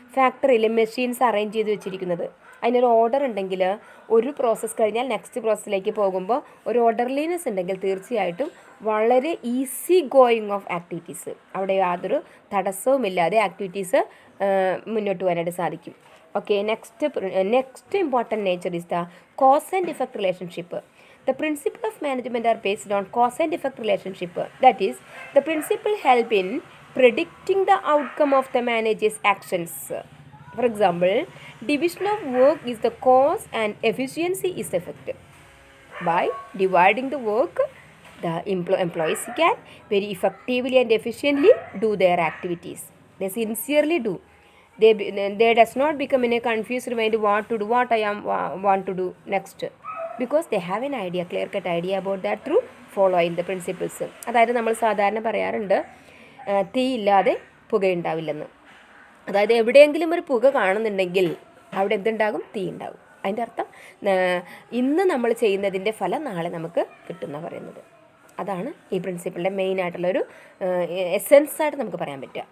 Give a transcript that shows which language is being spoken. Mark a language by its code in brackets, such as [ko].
[ml] ഫാക്ടറിയിൽ machines arrange ചെയ്ത് വെച്ചിരിക്കുന്നത്, അതിനൊരു ഓർഡർ ഉണ്ടെങ്കിൽ ഒരു പ്രോസസ്സ് കഴിഞ്ഞാൽ നെക്സ്റ്റ് പ്രോസസ്സിലേക്ക് പോകുമ്പോൾ ഒരു ഓർഡർലിനെസ് ഉണ്ടെങ്കിൽ തീർച്ചയായിട്ടും വളരെ ഈസി ഗോയിങ് ഓഫ് ആക്ടിവിറ്റീസ്, അവിടെ യാതൊരു തടസ്സവുമില്ലാതെ ആക്ടിവിറ്റീസ് മുന്നോട്ട് പോകാനായിട്ട് സാധിക്കും. [en] Okay, next important nature is the cause and effect relationship. The principle of management are based on cause and effect relationship. That is, the principle help in predicting the outcome of the manager's actions. For example, division of work is the cause and efficiency is the effect. By dividing the work, the employees can very effectively and efficiently do their activities. They sincerely do. They does not become in a confused mind what I want to do next. Because they have an idea, clear-cut idea about that through following the principles. [ml] അതായത് നമ്മൾ സാധാരണ പറയാറുണ്ട് തീയില്ലാതെ പുകയുണ്ടാവില്ലെന്ന്. അതായത് എവിടെയെങ്കിലും ഒരു പുക കാണുന്നുണ്ടെങ്കിൽ അവിടെ എന്തുണ്ടാകും, തീ ഉണ്ടാകും. അതിൻ്റെ അർത്ഥം ഇന്ന് നമ്മൾ ചെയ്യുന്നതിൻ്റെ ഫലം നാളെ നമുക്ക് കിട്ടുന്ന പറയുന്നത്. അതാണ് ഈ പ്രിൻസിപ്പിളിൻ്റെ മെയിൻ ആയിട്ടുള്ളൊരു എസെൻസ് ആയിട്ട് നമുക്ക് പറയാൻ പറ്റുക.